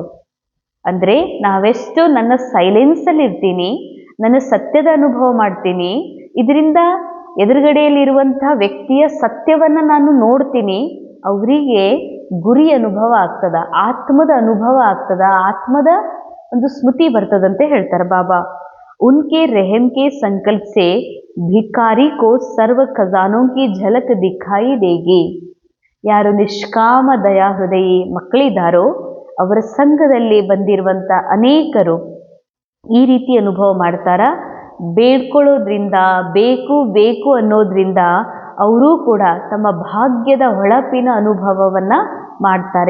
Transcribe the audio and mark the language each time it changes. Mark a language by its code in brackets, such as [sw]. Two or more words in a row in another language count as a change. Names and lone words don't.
[kn] ಅಂದರೆ ನಾವೆಷ್ಟು ನನ್ನ ಸೈಲೆನ್ಸಲ್ಲಿ ಇರ್ತೀನಿ, ನನ್ನ ಸತ್ಯದ ಅನುಭವ ಮಾಡ್ತೀನಿ, ಇದರಿಂದ ಎದುರುಗಡೆಯಲ್ಲಿರುವಂತಹ ವ್ಯಕ್ತಿಯ ಸತ್ಯವನ್ನು ನಾನು ನೋಡ್ತೀನಿ, ಅವರಿಗೆ ಗುರಿ ಅನುಭವ ಆಗ್ತದ, ಆತ್ಮದ ಅನುಭವ ಆಗ್ತದ, ಆತ್ಮದ ಒಂದು ಸ್ಮೃತಿ ಬರ್ತದಂತೆ ಹೇಳ್ತಾರೆ ಬಾಬಾ. [hi] उनके रहम के संकल्प से भिखारी को सर्व खजानों की झलक दिखाई देगी. [kn] ಯಾರು ನಿಷ್ಕಾಮ ದಯಾ ಹೃದಯಿ ಮಕ್ಕಳಿದ್ದಾರೋ ಅವರ ಸಂಘದಲ್ಲಿ ಬಂದಿರುವಂಥ ಅನೇಕರು ಈ ರೀತಿ ಅನುಭವ ಮಾಡ್ತಾರ. ಬೇಡ್ಕೊಳ್ಳೋದ್ರಿಂದ, ಬೇಕು ಬೇಕು ಅನ್ನೋದ್ರಿಂದ ಅವರೂ ಕೂಡ ತಮ್ಮ ಭಾಗ್ಯದ ಹೊಳಪಿನ ಅನುಭವವನ್ನು ಮಾಡ್ತಾರೆ.